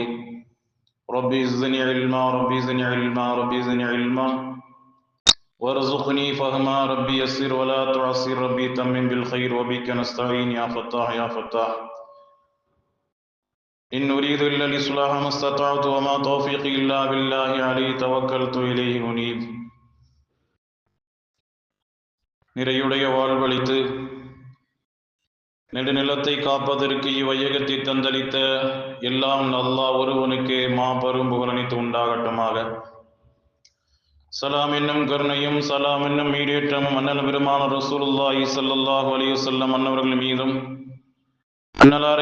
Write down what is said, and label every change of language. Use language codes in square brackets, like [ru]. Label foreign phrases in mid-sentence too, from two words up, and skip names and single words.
[ar] ربي زدني علما ربي زدني علما ربي زدني علما وارزقني فهما. ربي يسر ولا تعسر ربي تمم بالخير وبك نستعين يا فتاح يا فتاح. إن أريد إلا الإصلاح ما استطعت وما توفيقي إلا بالله عليه توكلت إليه أنيب. [ta] நிறையுடைய வாழ்வழித்து நெடுநிலத்தை காப்பதற்கு இவ்வையகத்தை தந்தளித்த எல்லாம் அல்லாஹ் ஒருவனுக்கு மாபெரும் புகழனைத்து உண்டாகட்டுமாக. சலாம் என்னும் கருணையும் சலாம் என்னும் ஈடேற்றமும் அண்ணல் பெருமான [ar] رسول الله صلى الله عليه وسلم [ta] அன்னவர்கள் மீதும், அன்னலாரை